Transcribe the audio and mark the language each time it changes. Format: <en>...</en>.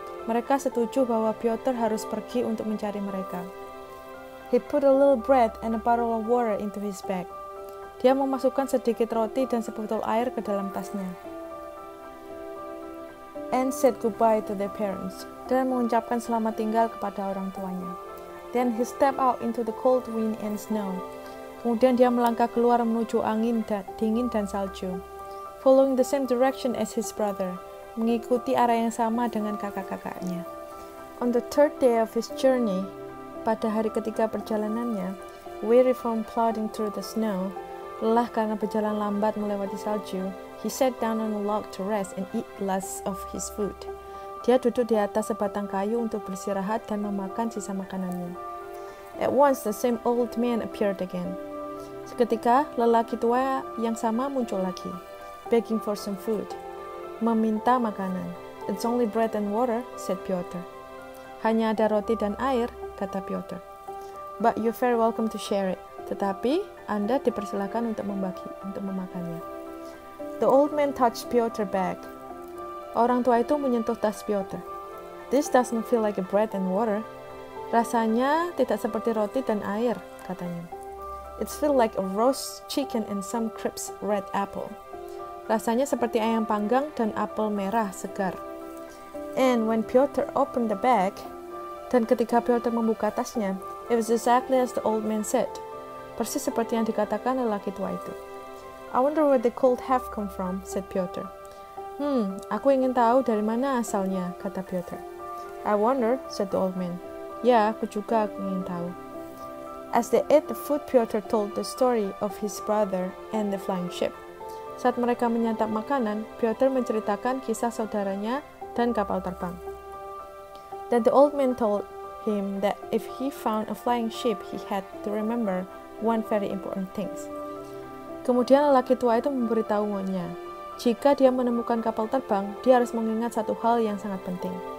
<id>Mereka setuju bahwa Pyotr harus pergi untuk mencari mereka.</id> <en>He put a little bread and a bottle of water into his bag.</en> <id>Dia memasukkan sedikit roti dan sebotol air ke dalam tasnya.</id> <en>And said goodbye to their parents.</en> <id>Dan mengucapkan selamat tinggal kepada orang tuanya.</id> <en>Then he stepped out into the cold wind and snow.</en> <id>Kemudian dia melangkah keluar menuju angin dingin dan salju.</id> <en>Following the same direction as his brother.</en> <id>Mengikuti arah yang sama dengan kakak-kakaknya.</id> <en>On the third day of his journey,</en> <id>pada hari ketiga perjalanannya,</id> <en>weary from plodding through the snow,</en> <id>lelah karena berjalan lambat melewati salju,</id> <en>he sat down on a log to rest and eat less of his food.</en> <id>Dia duduk di atas sebatang kayu untuk beristirahat dan memakan sisa makanannya.</id> <en>At once, the same old man appeared again.</en> <id>Seketika, lelaki tua yang sama muncul lagi,</id> <en>begging for some food,</en> <id>meminta makanan.</id> <en>It's only bread and water, said Piotr.</en> <id>Hanya ada roti dan air, kata Piotr.</id> <en>But you're very welcome to share it.</en> <id>Tetapi, Anda dipersilakan untuk memakannya.</id> <en>The old man touched Piotr back.</en> <id>Orang tua itu menyentuh tas Piotr.</id> <en>This doesn't feel like a bread and water.</en> <id>Rasanya tidak seperti roti dan air, katanya.</id> <en>It feels like a roast chicken and some crisp red apple.</en> <id>Rasanya seperti ayam panggang dan apel merah segar.</id> <en>And when Piotr opened the bag,</en> <id>dan ketika Piotr membuka tasnya,</id> <en>it was exactly as the old man said.</en> <id>Persis seperti yang dikatakan lelaki tua itu.</id> <en>I wonder where the cold have come from, said Piotr.</en> <id>Aku ingin tahu dari mana asalnya, kata Piotr.</id> <en>I wonder, said the old man.</en> <id>Ya, aku juga ingin tahu.</id> <en>As they ate the food, Piotr told the story of his brother and the flying ship.</en> <id>Saat mereka menyantap makanan, Piotr menceritakan kisah saudaranya dan kapal terbang.</id> <en>Then the old man told him that if he found a flying ship, he had to remember one very important thing.</en> <id>Kemudian lelaki tua itu memberitahunya, jika dia menemukan kapal terbang, dia harus mengingat satu hal yang sangat penting.</id>